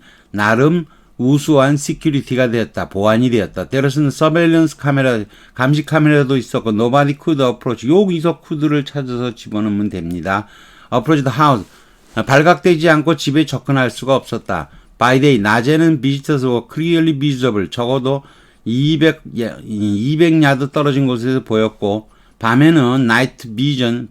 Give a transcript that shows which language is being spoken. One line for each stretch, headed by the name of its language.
Korean: 나름 우수한 security가 되었다. 보안이 되었다. 때로는 surveillance 카메라, 감시 카메라도 있었고,
English: nobody could approach.
Korean: 여기서 could를 찾아서 집어넣으면 됩니다.
English: approach the house.
Korean: 발각되지 않고 집에 접근할 수가 없었다.
English: by day.
Korean: 낮에는
English: visitors were clearly visible.
Korean: 적어도 200야드 떨어진 곳에서 보였고, 밤에는
English: night vision.